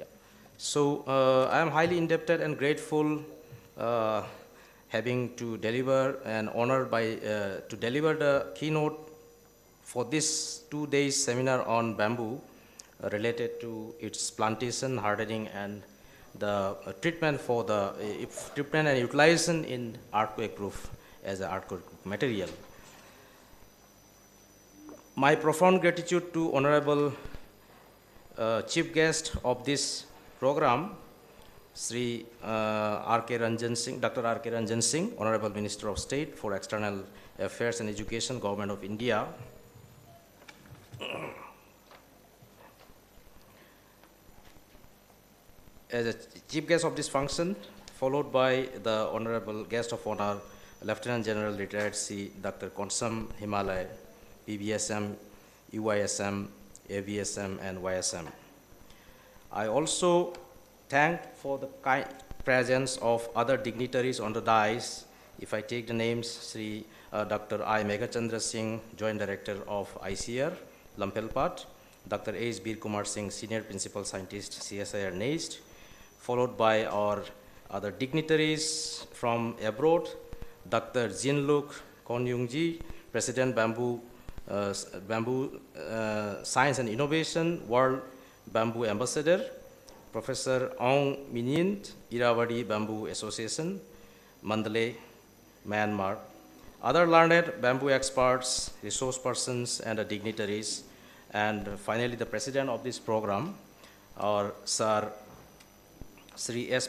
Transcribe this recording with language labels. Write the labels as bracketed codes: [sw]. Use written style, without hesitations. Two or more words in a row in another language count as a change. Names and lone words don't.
[en] So I am highly indebted and grateful having to deliver and honored by to deliver the keynote for this 2 days seminar on bamboo related to its plantation, hardening, and the treatment for the treatment and utilization in earthquake proof as an earthquake material. My profound gratitude to Honorable Chief Guest of this program, Sri R.K. Ranjan Singh, Dr. R.K. Ranjan Singh, Honorable Minister of State for External Affairs and Education, Government of India. As a chief guest of this function, followed by the Honorable Guest of Honor, Lieutenant General Retired C. Dr. Konsam Himalay, PBSM, UISM, AVSM, and YSM. I also thank for the kind presence of other dignitaries on the dais. If I take the names, Sri Dr. I. Meghachandra Singh, Joint Director of ICR, LAMPHELPAT, Dr. H. Bir Kumar Singh, Senior Principal Scientist, CSIR-NEIST, followed by our other dignitaries from abroad, Dr. Jinluk Konyungji, President Bamboo Science and Innovation, World Bamboo Ambassador, Professor Aung Minint, Irrawaddy Bamboo Association, Mandalay, Myanmar, other learned bamboo experts, resource persons, and dignitaries, and finally the president of this program, our Sir Sri S.